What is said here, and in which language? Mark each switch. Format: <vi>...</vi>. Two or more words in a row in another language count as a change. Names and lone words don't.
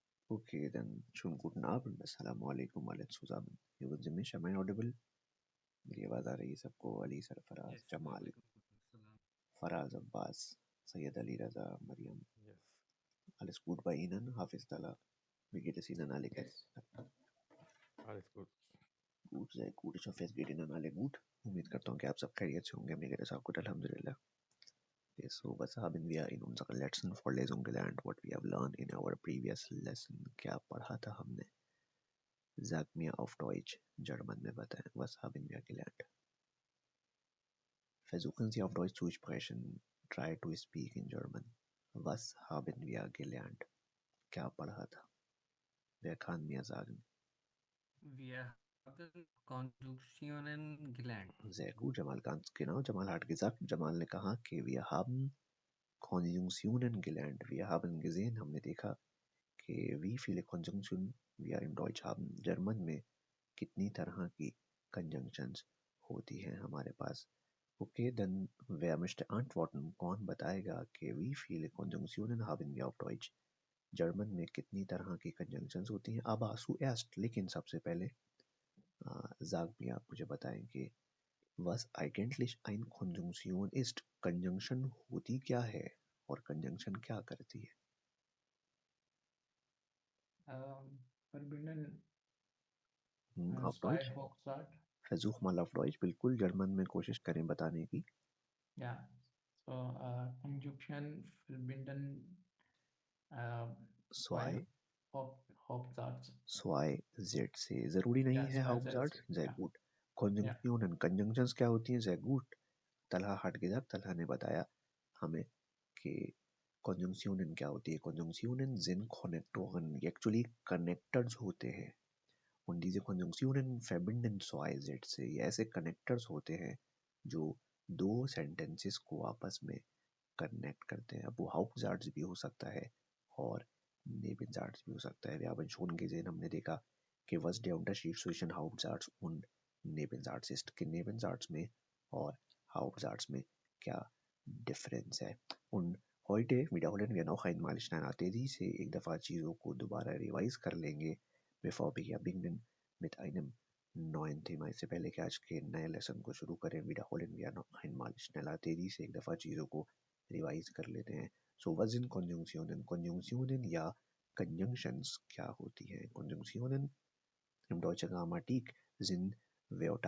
<de>Okay, then schönen guten Abend.</de> <ar>السلام عليكم</ar> <de>alle zusammen. Hier sind Sie mich,</de> <en>am I audible?</en> <hi>मेरी आवाज आ रही है सबको? अली सरफराज,</hi> <en>Yes,</en> <hi>जमाल,</hi> <ar>وعليكم السلام.</ar> <hi>फराज अब्बास, सैयद अली रजा, मरियम.</hi> <en>Yes.</en> <de>Alles gut bei Ihnen? Hafiz Tallah. Wie geht es Ihnen alle? Yes. Alles gut. Gut, sehr gut. Ich hoffe, es geht Ihnen alle gut. उम्मीद करता हूँ कि आप सब खैरियत से होंगे. mir geht es auch gut, alhamdulillah. Okay, so was haben wir in unserer letzten Vorlesung gelernt?</de> <en>What we have learned in our previous lesson?</en> <hi>क्या पढ़ा था हमने?</hi> <de>Sag mir auf Deutsch.</de> <hi>German में बताएं.</hi> <de>Was haben wir gelernt? Versuchen Sie auf Deutsch zu sprechen.</de> <en>Try to speak in German.</en> <de>Was haben wir gelernt?</de> <hi>क्या पढ़ा था?</hi> <de>Wer kann mir sagen? Wir haben Konjunktionen gelernt. Sehr gut, Jamal, ganz genau. Jamal hat gesagt,</de> <hi>Jamal ने कहा कि</hi> <de>wir haben Konjunktionen gelernt. Wir haben gesehen,</de> <hi>हमने देखा कि</hi> <de>wie viele Konjunktionen wir im Deutsch haben.</de> <hi>जर्मन में कितनी तरह की conjunctions होती हैं हमारे पास.</hi> <de>Okay, dann wer möchte antworten?</de> <hi>कौन बताएगा कि</hi> <de>wie viele Konjunktionen haben wir auf Deutsch?</de> <hi>जर्मन में कितनी तरह की कंजंक्शंस होती हैं? अब आंसू एस्ट, लेकिन सबसे पहले जाग भी आप मुझे बताएं कि</hi> <de>was eigentlich ein Konjunktion ist.</de> <hi>कंजंक्शन होती क्या है और कंजंक्शन क्या करती है?</hi> <de>Verbinden auf zwei Deutsch? Hochzeit. versuch mal auf Deutsch.</de> <hi>बिल्कुल जर्मन में कोशिश करें बताने की.</hi> <de>Ja. So, Conjunction verbinden zwei zwei Hauptsatz. zwei Sätze.</de> <hi>जरूरी नहीं</hi> <de>Ja,</de> <hi>है</hi> <de>zwei Sätze. Hauptsatz. sehr Ja. gut. Ja. Konjunktionen,</de> <hi>कंजंक्शंस क्या होती हैं?</hi> <de>sehr gut.</de> <hi>तलहा हट गया. तलहा ने बताया हमें कि Konjunktionen क्या होती है?</hi> <de>Konjunktionen sind Konnektoren.</de> <hi>ये</hi> <en>actually connectors</en> <hi>होते हैं.</hi> <de>Und diese Konjunktionen verbinden zwei Sätze.</de> <hi>ये ऐसे कनेक्टर्स होते हैं जो दो sentences को आपस में कनेक्ट करते हैं. अब वो Hauptsatz भी हो सकता है और Nebensatz भी हो सकता है.</hi> <de>Wir haben schon gesehen,</de> <hi>हमने देखा कि</hi> <de>was der Unterschied zwischen Hauptsatz und Nebensatz ist.</de> <hi>कि Nebensatz में और Hauptsatz में क्या डिफरेंस है.</hi> <de>Und heute wiederholen wir noch einmal schneller</de> <hi>तेजी से एक दफ़ा चीज़ों को दोबारा रिवाइज कर लेंगे</hi> <de>bevor wir beginnen mit einem neuen Thema.</de> <hi>इससे पहले कि आज के नए लेसन को शुरू करें,</hi> <de>wiederholen wir noch einmal schneller</de> <hi>तेजी से एक दफ़ा चीज़ों को रिवाइज कर लेते हैं.</hi> <de>So was sind Konjunktionen?</de> <hi>Konjunktionen या Conjunctions क्या होती हैं?</hi> <de>Konjunktionen im deutschen Grammatik sind Wörter.</de>